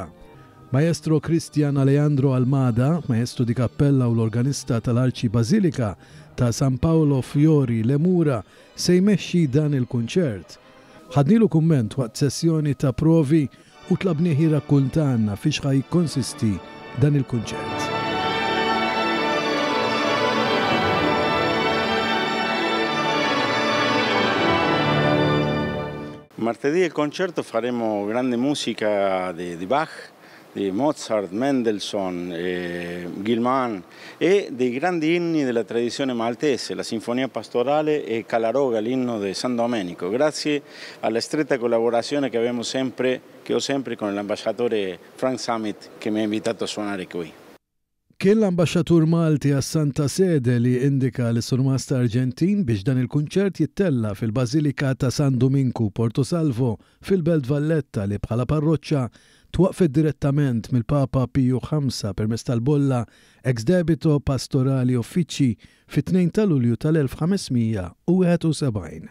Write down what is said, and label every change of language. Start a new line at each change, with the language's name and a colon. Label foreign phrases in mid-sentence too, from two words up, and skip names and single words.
Maltese: Maestro Cristian Alejandro Almada,
Italian: maestro di kappella
Maltese: u l-organista tal-Arċi Bażilika ta' San Paolo Fiori Lemura se jmexxi dan il-kunċert. Ħadnilu kumment waqt sessjoni ta' provi u tlabnieh rakkuntanna fiex ħaj konsisti dan il-kunċert.
Italian: Martedì il concerto faremo grande musica di Bach, di Mozart, Mendelssohn, Guilmant e dei grandi inni della tradizione maltese, la Sinfonia Pastorale e Kalaroga, l'inno di San Domenico, grazie alla stretta collaborazione che ho sempre con l'ambasciatore Frank Summit che mi ha invitato a suonare qui.
Maltese: Kien l-ambasċatur Malti għas Santa Sede li indika l-surmasta Arġentin biex dan il-kunċert jittella fil-Bażilika ta' San Dominku Porto Salvo fil-Belt Valletta li bħala parroċċa twaqfet direttament mill-Papa Piju V permezz tal-bolla
Latin: ex debito pastorali uffiċċji
Maltese: fit-2 ta' Lulju tal-1571.